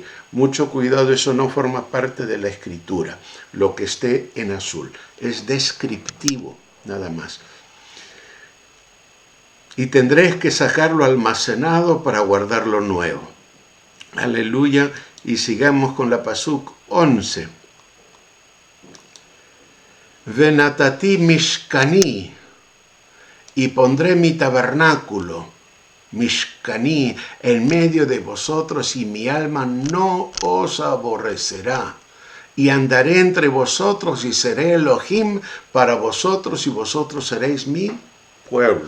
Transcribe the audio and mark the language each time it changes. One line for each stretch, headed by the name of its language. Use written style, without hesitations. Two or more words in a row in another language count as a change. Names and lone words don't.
Spanish: Mucho cuidado, eso no forma parte de la escritura, lo que esté en azul. Es descriptivo, nada más. Y tendréis que sacarlo almacenado para guardar lo nuevo. Aleluya. Y sigamos con la Pasuk 11.
Hebrew: ונתתי משכני,
Spanish: y pondré mi tabernáculo, mishkani, en medio de vosotros, y mi alma no os aborrecerá. Y andaré entre vosotros, y seré Elohim para vosotros, y vosotros seréis mi pueblo.